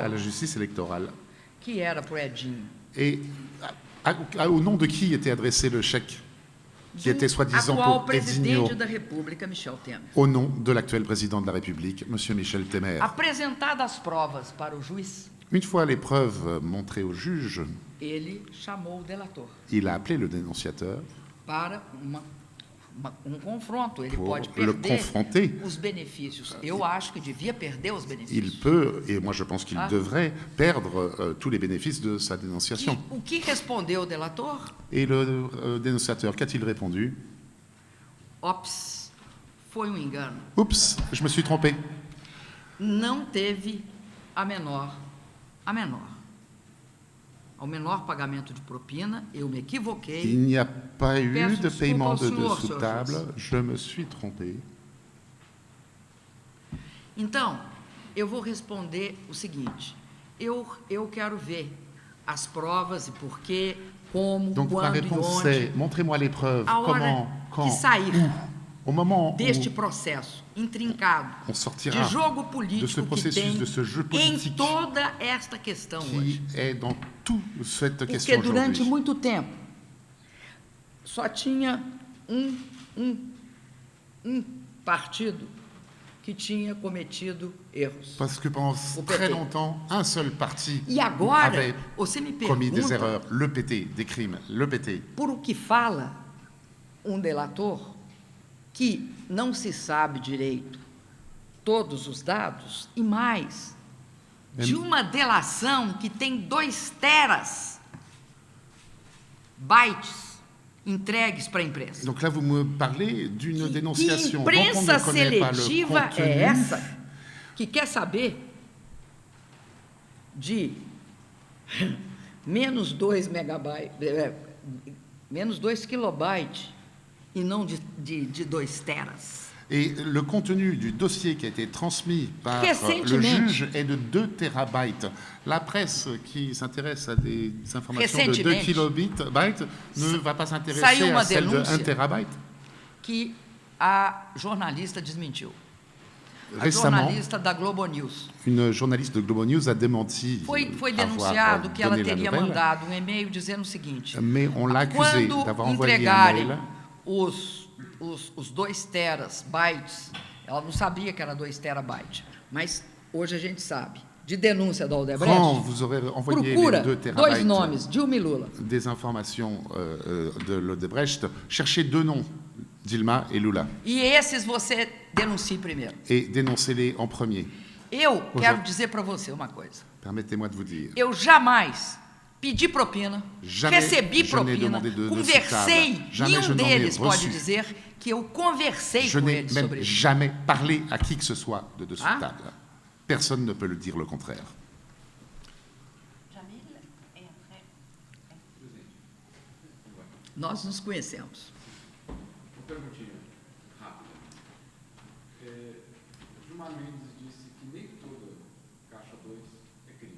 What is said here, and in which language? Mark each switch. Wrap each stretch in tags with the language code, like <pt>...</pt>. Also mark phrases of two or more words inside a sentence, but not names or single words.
<fr>à la justice électorale.</fr> <pt>que era para o Edinho?</pt> <fr>Et au nom de qui était adressé le chèque qui était soi-disant</fr> <pt>atual</pt> <fr>pour Edinho,</fr> <pt>presidente da República, Michel Temer.</pt> <fr>au nom de l'actuel président de la République, M. Michel Temer.</fr> <pt>Apresentadas as provas para o juiz,</pt> <fr>Une fois les preuves montrées au juge,</fr> <pt>ele chamou o delator</pt> <fr>il a appelé le dénonciateur</fr> <pt>para confronto. Ele</pt> <fr>pour</fr> <pt>pode</pt> <fr>le</fr> <pt>perder</pt> <fr>confronter.</fr> <pt>os benefícios. Eu acho que devia perder os</pt> <fr>Il</fr> <pt>benefícios.</pt> <fr>peut, et moi je pense qu'il Ah. devrait, perdre tous les bénéfices de sa dénonciation.</fr> <pt>O que respondeu o delator?</pt> <fr>Et le dénonciateur, qu'a-t-il répondu?</fr> <pt>Ops, foi engano.</pt> <fr>Oups, je me suis trompé.</fr> <pt>Não teve ao menor pagamento de propina, eu me equivoquei.</pt> <fr>Il n'y a pas eu</fr> <pt>Peço</pt> <fr>de</fr> <pt>desculpa</pt> <fr>paiement</fr> <pt>ao</pt> <fr>de</fr> <pt>senhor,</pt> <fr>dessous de</fr> <pt>senhor</pt> <fr>table.</fr> <pt>juiz.</pt> <fr>Je me suis trompé.</fr> <pt>Então, eu vou responder o seguinte: eu quero ver as provas e por quê, como,</pt> <fr>Donc ma</fr> <pt>quando e</pt> <fr>réponse</fr> <pt>onde.</pt> <fr>c'est, montrez-moi les preuves,</fr> <pt>A hora</pt> <fr>comment,</fr> <pt>que</pt> <fr>quand,</fr> <pt>sair,</pt> <fr>Au moment</fr> <pt>deste</pt> <fr>où</fr> <pt>processo intrincado</pt> <fr>on sortira</fr> <pt>de jogo</pt> <fr>de ce</fr> <pt>político que</pt> <fr>processus,</fr> <pt>tem</pt> <fr>de ce jeu</fr> <pt>em</pt> <fr>politique</fr> <pt>toda esta questão hoje.</pt> <fr>qui est dans toute cette</fr> <pt>Porque</pt> <fr>question</fr> <pt>durante</pt> <fr>aujourd'hui.</fr> <pt>muito tempo só tinha um partido que tinha cometido erros.</pt> <fr>Parce que pendant</fr> <pt>O</pt> <fr>très</fr> <pt>PT.</pt> <fr>longtemps, un seul parti</fr> <pt>E agora,</pt> <fr>avait</fr> <pt>você me</pt> <fr>commis des</fr> <pt>pergunta,</pt> <fr>erreurs, le PT, des crimes, le PT.</fr> <pt>por o que fala um delator, que não se sabe direito todos os dados, e mais, de uma delação que tem 2 terabytes entregues para a imprensa.</pt> <fr>Donc là, vous me parlez d'une</fr> <pt>Que</pt> <fr>dénonciation dont on</fr> <pt>imprensa</pt> <fr>ne connaît pas le</fr> <pt>seletiva</pt> <fr>contenu.</fr> <pt>é essa que quer saber de menos 2 megabytes, menos 2 kilobytes e não de 2 teras?</pt> <fr>Et le contenu du dossier qui a été transmis par le</fr> <pt>Recentemente.</pt> <fr>juge est de 2 terabytes. La presse qui s'intéresse à des informations de 2</fr> <pt>Recentemente.</pt> <fr>kilobytes ne va pas s'intéresser</fr> <pt>Saiu uma</pt> <fr>à celle de 1</fr> <pt>denúncia.</pt> <fr>terabyte.</fr> <pt>Que a jornalista desmentiu. A</pt> <fr>Récemment,</fr> <pt>jornalista da Globo News.</pt> <fr>une journaliste de Globo News a démenti</fr> <pt>Foi</pt> <fr>avoir</fr> <pt>denunciado que ela</pt> <fr>donné la</fr> <pt>teria</pt> <fr>nouvelle,</fr> <pt>mandado um e-mail dizendo o seguinte:</pt> <fr>mais on l'a accusé</fr> <pt>quando</pt> <fr>d'avoir envoyé un</fr> <pt>entregarem</pt> <fr>mail.</fr> <pt>os 2 terabytes, ela não sabia que era 2 terabytes, mas hoje a gente sabe, de denúncia da</pt> <fr>Quand</fr> <pt>Odebrecht,</pt> <fr>vous aurez envoyé</fr> <pt>procura</pt> <fr>les 2</fr> <pt>2</pt> <fr>terabytes</fr> <pt>nomes, Dilma e Lula.</pt> <fr>des informations de l'Odebrecht, cherchez 2 noms, Dilma et Lula,</fr> <pt>E esses você denuncie primeiro.</pt> <fr>et dénoncez-les en premier.</fr> <pt>Eu quero dizer para você uma coisa.</pt> <fr>Permettez-moi de vous dire.</fr> <pt>Eu jamais pedi propina,</pt> <fr>Jamais</fr> <pt>recebi</pt> <fr>je n'ai</fr> <pt>propina,</pt> <fr>demandé de</fr> <pt>conversei,</pt> <fr>nocitable. Jamais je</fr> <pt>nenhum</pt> <fr>n'en ai</fr> <pt>deles pode</pt> <fr>reçu.</fr> <pt>dizer que eu conversei</pt> <fr>Je</fr> <pt>com</pt> <fr>n'ai</fr> <pt>eles</pt> <fr>même</fr> <pt>sobre isso.</pt> <fr>jamais parlé à qui que ce soit de dessous Ah. de table. Personne ne peut le dire le contraire. Jamil et après.</fr> <pt>Nós nos conhecemos. Uma perguntinha rápida. Gilmar Mendes disse que nem toda caixa 2 é crime.</pt>